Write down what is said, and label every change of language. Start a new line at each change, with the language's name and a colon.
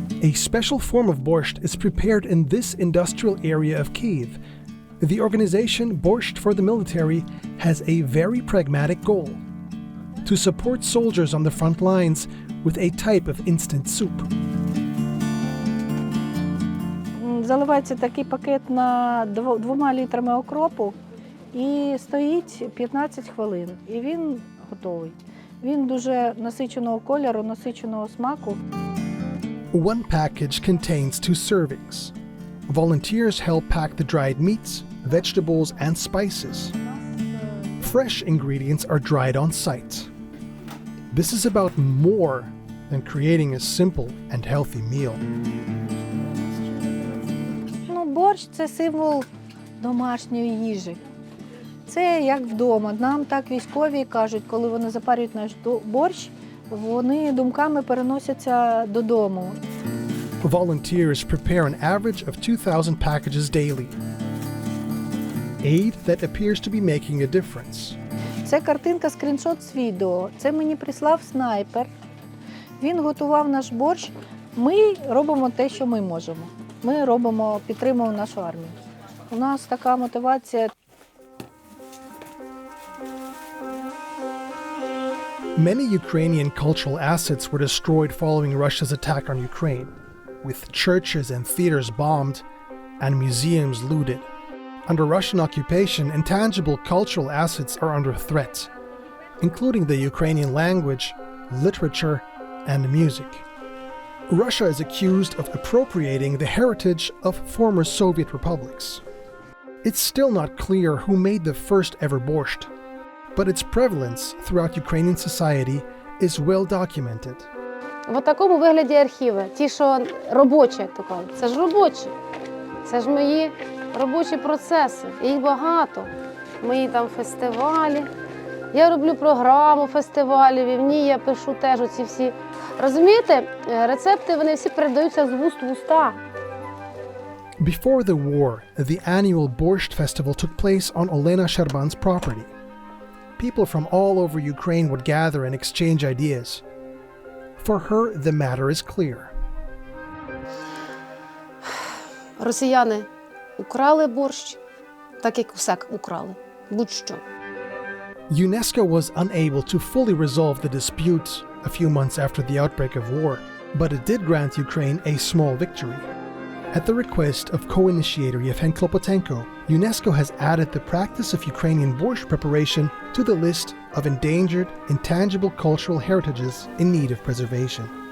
English: A special form of borscht is prepared in this industrial area of Kyiv. The organization Borscht for the Military has a very pragmatic goal: to support soldiers on the front lines with a type of instant soup.
Ukrainian: Заливається такий пакет на 2 літрами окропу і стоїть 15 хвилин. І він готовий. Він дуже насиченого кольору, насиченого смаку.
English: One package contains 2 servings. Volunteers help pack the dried meats, vegetables, and spices. Fresh ingredients are dried on site. This is about more than creating a simple and healthy meal.
Ukrainian: Борщ – це символ домашньої їжі. Це як вдома. Нам так військові кажуть, коли вони запарюють наш борщ, вони думками переносяться додому.
English: Volunteers prepare an average of 2,000 packages daily. Aid that appears to be making a difference.
Ukrainian: Це картинка, скріншот з відео. Це мені прислав снайпер. Він готував наш борщ. Ми робимо те, що ми можемо. Ми робимо, підтримуємо нашу армію. У нас така мотивація.
English: Many Ukrainian cultural assets were destroyed following Russia's attack on Ukraine, with churches and theaters bombed and museums looted. Under Russian occupation, intangible cultural assets are under threat, including the Ukrainian language, literature, and music. Russia is accused of appropriating the heritage of former Soviet republics. It's still not clear who made the first ever borscht, but its prevalence throughout Ukrainian society is well documented.
Ukrainian: В такому вигляді архіви. Ті, що робочі, як то кажуть. Це ж робочі. Це ж мої робочі процеси. Їх багато. Мої там фестивалі. Я роблю програму фестивалів, і в ній я пишу теж оці всі. Розумієте, рецепти, вони всі передаються з вуст в уста.
English: Before the war, the annual Borscht Festival took place on Olena Sherban's property. People from all over Ukraine would gather and exchange ideas. For her, the matter is clear.
Ukrainian: Росіяни украли борщ, так як усе украли. Будь-що.
English: UNESCO was unable to fully resolve the dispute a few months after the outbreak of war, but it did grant Ukraine a small victory. At the request of co-initiator Yevhen Klopotenko, UNESCO has added the practice of Ukrainian borscht preparation to the list of endangered, intangible cultural heritages in need of preservation.